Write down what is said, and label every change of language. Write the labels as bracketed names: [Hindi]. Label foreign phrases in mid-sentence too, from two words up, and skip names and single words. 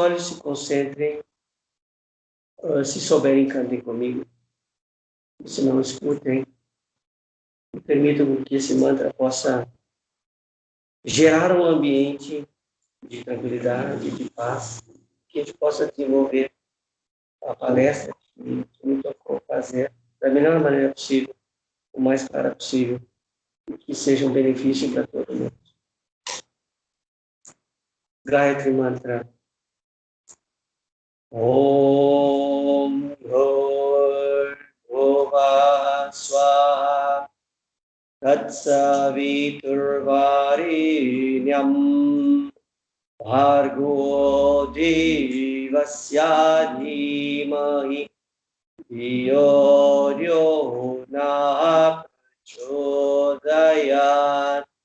[Portuguese] olhos, se concentrem, se souberem, cantem comigo, se não, escutem, e permitam que esse mantra possa gerar um ambiente de tranquilidade, de paz, que a gente possa desenvolver a palestra que me tocou fazer da melhor maneira possível, o mais clara possível, e que seja um benefício para todo mundo. Gayatri Mantra. [Sanskrit] ॐ भूर्भुवः स्वः तत्सवितुर्वरेण्यं भर्गो देवस्य धीमहि धियो यो नः प्रचोदयात्.